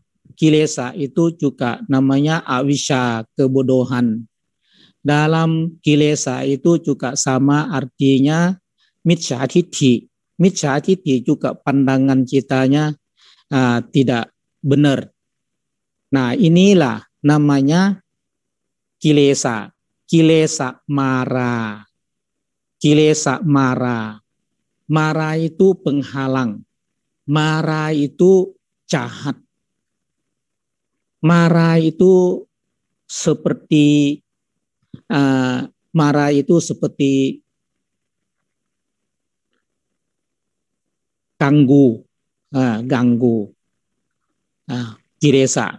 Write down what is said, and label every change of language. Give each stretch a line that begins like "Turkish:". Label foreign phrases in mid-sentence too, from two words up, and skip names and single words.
Indonesian: Kilesa itu juga namanya awisya, kebodohan. Dalam kilesa itu juga sama artinya
Pali: mitsya titi. Mitsya titi
Indonesian: juga pandangan kitanya tidak benar. Nah, inilah namanya kilesa.
Pali: Kilesa mara. Kilesa mara.
Indonesian: Mara itu penghalang. Mara itu jahat. Mara itu seperti ganggu, ganggu, kilesa.